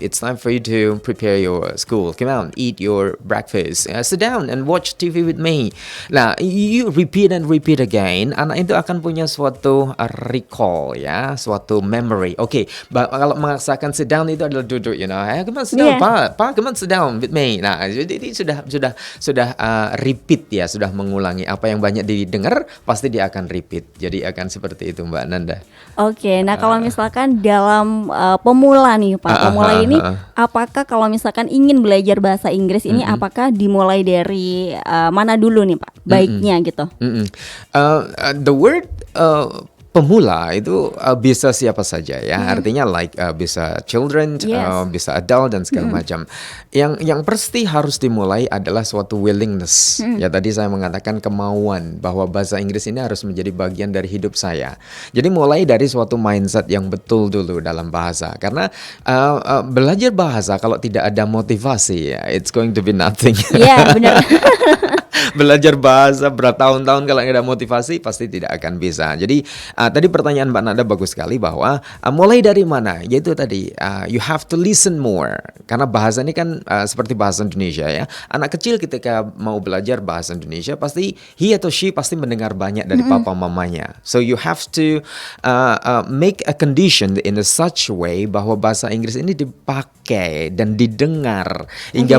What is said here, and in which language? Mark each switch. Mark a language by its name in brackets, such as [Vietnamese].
[English] It's time for you to prepare your school. Come on, eat your breakfast. Sit down and watch TV with me. [Indonesian] Nah, [English] you repeat and repeat again. [Indonesian] Anak itu akan punya suatu recall ya, suatu memory. Oke, kalau mengatakan [English] sit down [Indonesian] itu adalah duduk, [English] you know. Come on, sit down, Pa, come on, sit down with me. [Indonesian] Nah, jadi sudah repeat ya, sudah mengulangi apa yang banyak didengar, pasti dia akan repeat. Jadi akan seperti itu Mbak Nanda. Oke, nah kalau misalkan dalam pemula nih Pak, pemula ini apakah kalau misalkan ingin belajar bahasa Inggris ini apakah dimulai dari mana dulu nih Pak? Baiknya gitu. [English] The word [Indonesian] pemula itu bisa siapa saja ya. Artinya like bisa children, [English] Yes. [Indonesian] bisa adult dan segala macam. Yang pasti harus dimulai adalah suatu willingness. Ya tadi saya mengatakan kemauan bahwa bahasa Inggris ini harus menjadi bagian dari hidup saya. Jadi mulai dari suatu mindset yang betul dulu dalam bahasa. Karena belajar bahasa kalau tidak ada motivasi ya, [English] it's going to be nothing. [Indonesian] Iya, benar. Belajar bahasa bertahun-tahun kalau nggak ada motivasi pasti tidak akan bisa. Jadi tadi pertanyaan Mbak Nada bagus sekali bahwa mulai dari mana? Yaitu tadi [English] you have to listen more. [Indonesian] Karena bahasa ini kan seperti bahasa Indonesia ya. Anak kecil ketika mau belajar bahasa Indonesia pasti he atau she pasti mendengar banyak dari papa mamanya. [English] So you have to make a condition in a such way [Indonesian] bahwa bahasa Inggris ini dipakai dan didengar hingga